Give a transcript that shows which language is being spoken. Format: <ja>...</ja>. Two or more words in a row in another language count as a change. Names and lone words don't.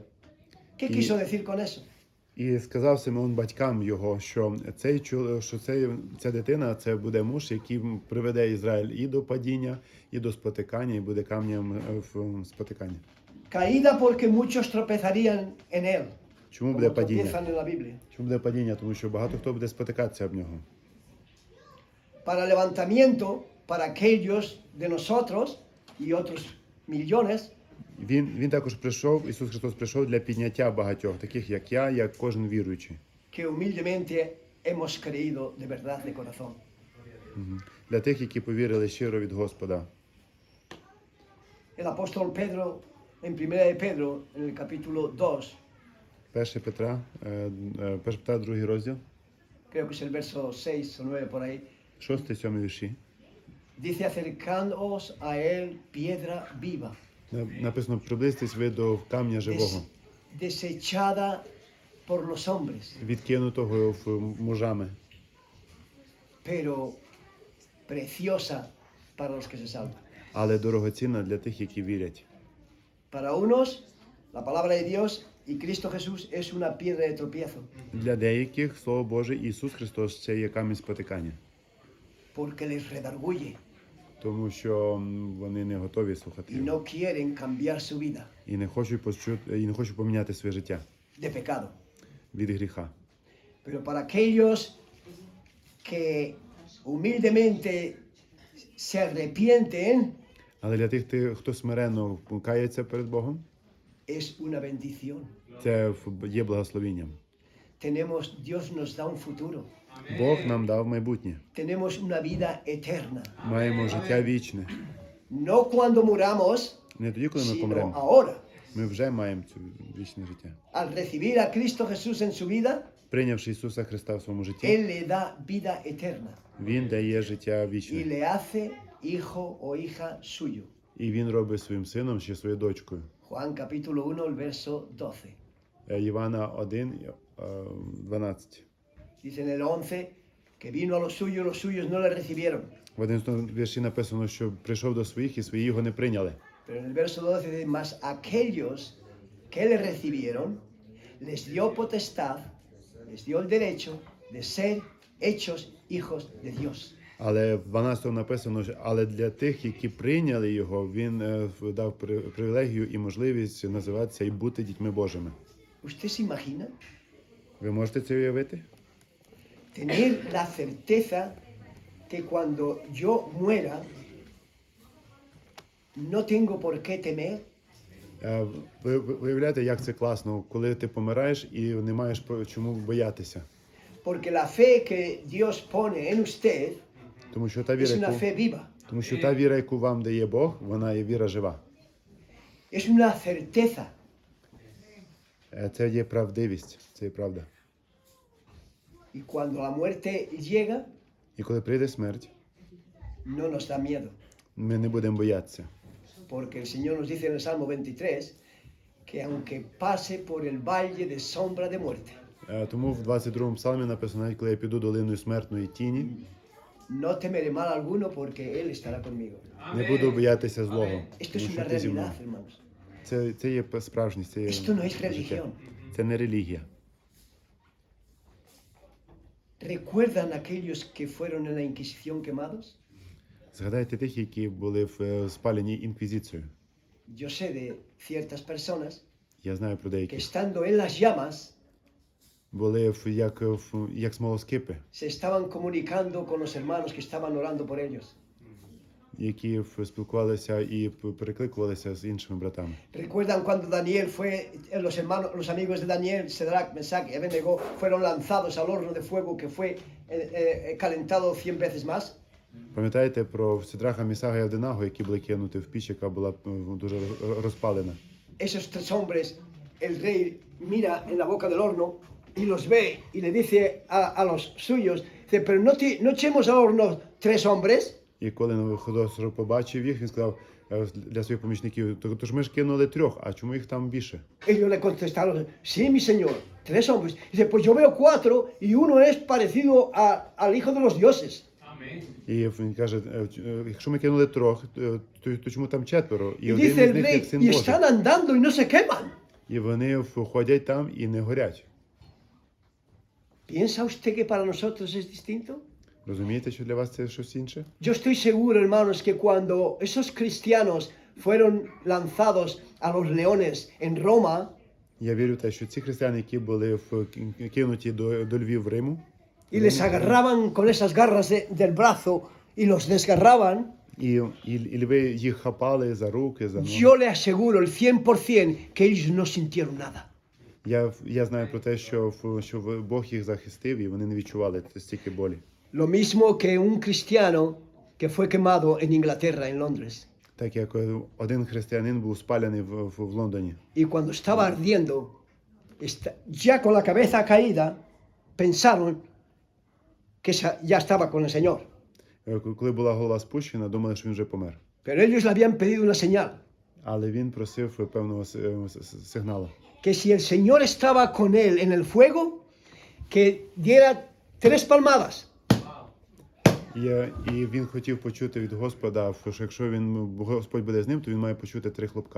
<es>¿Qué quiso decir con eso?</es> <uk>І сказав Симеон батькам його, що ця дитина це буде муж, який приведе Ізраїль і до падіння, і до спотикання, і буде камнем в спотикання.</uk> <es>Caída porque muchos tropezarían en él,</es> <uk>Чому</uk> <es>como</es> <uk>буде падіння?</uk> <es>tropiezan en la Biblia.</es> <uk>Чому буде падіння? Тому що багато хто буде спотикатися об нього.</uk> <es>Para levantamiento para aquellos de nosotros y otros millones</es> <uk>Він також прийшов, Ісус Христос прийшов для підняття багатьох, таких як я, як кожен віруючий.</uk> <es>que humildemente hemos creído de verdad de corazón.</es> <uk>Для тих, які повірили щиро від Господа.</uk> <es>El apóstol Pedro, en 1 de Pedro, en el capítulo 2,</es> <uk>1 Петра, 2 розділ,</uk> <es>creo que es el verso 6 o 9 por ahí,</es> <uk>6-7 вірші.</uk> <es>dice, acercándoos a él piedra viva,</es> <uk>Написано, приблизьтесь ви до камня живого,</uk> <es>desechada por los hombres,</es> <uk>відкинутого мужами,</uk> <es>pero preciosa para los que se salvan.</es> <uk>але дорогоцінна для тих, які вірять.</uk> <es>Para unos, la palabra de Dios y Cristo Jesús es una piedra de tropiezo,</es> <uk>Для деяких Слово Боже, Ісус Христос це є камінь спотикання,</uk> <es>porque les redarguye</es> <uk>тому що вони не готові слухати</uk> <es>y</es> <uk>його</uk> <es>no quieren cambiar su vida</es> <uk>і не хочуть поміняти своє життя</uk> <es>de pecado.</es> <uk>від гріха.</uk> <es>Pero para aquellos que humildemente se arrepienten,</es> <uk>Але для тих, хто смиренно кається перед Богом,</uk> <es>es una bendición.</es> <uk>це є благословенням.</uk> <es>Dios nos da un futuro.</es> <uk>Бог нам дав майбутнє.</uk> <es>Tenemos una vida eterna.</es> <uk>Маємо життя вічне.</uk> <es>No cuando muramos,</es> <uk>Не тоді, коли ми</uk> <es>sino</es> <uk>помремо.</uk> <es>ahora.</es> <uk>Ми вже маємо це вічне життя.</uk> <es>Al recibir a Cristo Jesús en su vida,</es> <uk>Прийнявши Ісуса Христа в своєму житті,</uk> <es>Él le da vida eterna</es> <uk>Він дає життя</uk> <es>y</es> <uk>вічне</uk> <es>le hace hijo o hija suyo.</es> <uk>і він робить своїм сином чи своєю дочкою.</uk> <es>Juan capítulo 1, el verso 12.</es> <uk>Івана 1, 12.</uk> <es>Dice en el 11 que vino a los suyos no le recibieron.</es> <uk>В 11 вірші написано, що прийшов до своїх, і свої його не прийняли.</uk> <es>Pero en el verso 12 dice, mas aquellos que le recibieron, les dio potestad, les dio el derecho de ser hechos hijos de Dios.</es> <uk>Але в 12 написано, але для тих, які прийняли його, він дав привілегію і можливість називатися і бути дітьми Божими.</uk> <es>¿Usted se imagina</es> <uk>Ви можете це уявити?</uk> <es>tener la certeza que cuando yo muera, no tengo por qué temer?</es> <uk>Ви виявляєте, як це класно, коли ти помираєш і не маєш чому боятися.</uk> <es>Porque la fe que Dios pone en usted</es> <uk>Тому що та</uk> <es>es</es> <uk>віра,</uk> <es>una fe viva,</es> <uk>та віра, яку вам дає Бог, вона є віра жива.</uk> <es>es una certeza.</es> <uk>Це є правдивість, це є правда.</uk> <es>Y cuando la muerte llega,</es> <uk>І коли прийде смерть,</uk> <es>no nos da miedo.</es> <uk>ми не будемо боятися.</uk> <es>Porque el Señor nos dice en el Salmo 23 que aunque pase por el valle de sombra de muerte,</es> <uk>Тому в 22-му псалмі написано, навіть коли я піду долиною смертної тіні,</uk> <es>no temeré mal alguno porque Él estará conmigo.</es> <uk>не буду боятися злого.</uk> <es>Esto</es> <uk>Тому</uk> <es>es</es> <uk>що</uk> <es>una</es> <uk>ти зі мною.</uk> <es>realidad, hermanos.</es> <uk>Це є справжність, це є</uk> <es>Esto no es</es> <uk>життя.</uk> <es>religión.</es> <uk>Це не релігія.</uk> <es>¿Recuerdan aquellos que fueron en la Inquisición quemados?</es> <uk>Згадайте тих, які були спалені інквізицією.</uk> <es>Yo sé de ciertas personas</es> <uk>Я знаю про</uk> <es>que</es> <uk>деякі.</uk> <es>estando en las llamas</es> <uk>Були як смолоскипи,</uk> <es>se estaban comunicando con los hermanos que estaban orando por ellos.</es> <uk>які спілкувалися і перекликувалися з іншими братами.</uk> <es>¿Recuerdan cuando Daniel fue, los amigos de Daniel, Sadrach, Mesach y Abednego, fueron lanzados al horno de fuego que fue calentado 100 veces más?</es> <uk>Пам'ятаєте про Сидраха, Місага і Авденаго, які були кинуті в піч, яка була дуже розпалена?</uk> <es>Esos tres hombres, el rey mira en la boca del horno y los ve y le dice a los suyos, dice, pero no echemos al horno 3 hombres.</es> <uk>І коли Навуходоносор побачив їх, він сказав для своїх помічників, тож ми ж кинули 3, а чому їх там більше?</uk> <es>Ellos le contestaron, sí, mi señor, 3 hombres. Dice, pues yo veo 4 y uno es parecido al hijo de los dioses. Amén.</es> <uk>І він каже, якщо ми кинули 3, то чому там 4?</uk> <es>Y</es> <uk>один</uk> <es>dice</es> <uk>із</uk> <es>el</es> <uk>них</uk> <es>rey,</es> <uk>як син</uk> <es>y</es> <uk>Божий.</uk> <es>están andando y no se queman.</es> <uk>І вони ходять там і не горять.</uk> <es>¿Piensa usted que para nosotros es distinto?</es> <uk>Розумієте, що для вас це щось інше?</uk> <es>Yo estoy seguro, hermanos, que cuando esos cristianos fueron lanzados a los leones en Roma,</es> <uk>Я вірю в те, що ці християни, які були кинуті до львів Риму,</uk> <es>y les agarraban con esas garras del brazo y los desgarraban,</es> <uk>і льви їх хапали за руки, за ноги.</uk> <es>yo le aseguro el 100% que ellos no sintieron nada.</es> <uk>Я знаю про те, що Бог їх захистив, і вони не відчували стільки болі.</uk> <es>Lo mismo que un cristiano que fue quemado en Inglaterra, en Londres.</es> <uk>Так як один християнин був спалений в Лондоні.</uk> <es>Y cuando estaba ardiendo, ya con la cabeza caída, pensaron que ya estaba con el Señor.</es> <uk>Коли була голова спущена, думали, що він вже помер.</uk> <es>Pero ellos le habían pedido una señal.</es> <uk>Але він просив певного сигналу.</uk> <es>Que si el Señor estaba con él en el fuego, que diera 3 palmadas.</es> <uk>І він хотів почути від Господа, що якщо Господь буде з ним, то він має почути 3 хлопка.</uk>